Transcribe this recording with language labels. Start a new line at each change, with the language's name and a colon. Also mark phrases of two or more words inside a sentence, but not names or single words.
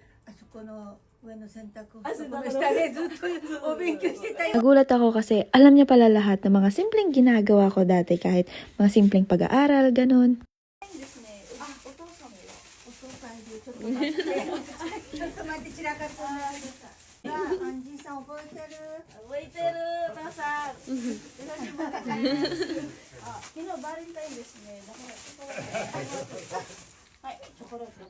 Japanese: そこの上の洗濯そこの下でずっとお勉強してたよ。
Filipino: Nagulat ako kasi alam niya pala lahat ng mga simpleng ginagawa ko dati kahit mga simpleng pag-aaral, ganun.
Japanese: お父さんいるちょっと待ってちょっと待って散らかってない。アンジーさん覚えてる？覚えてる、お父さん。昨日バレンタインですね。だからチョコレート。はい、チョコレートで。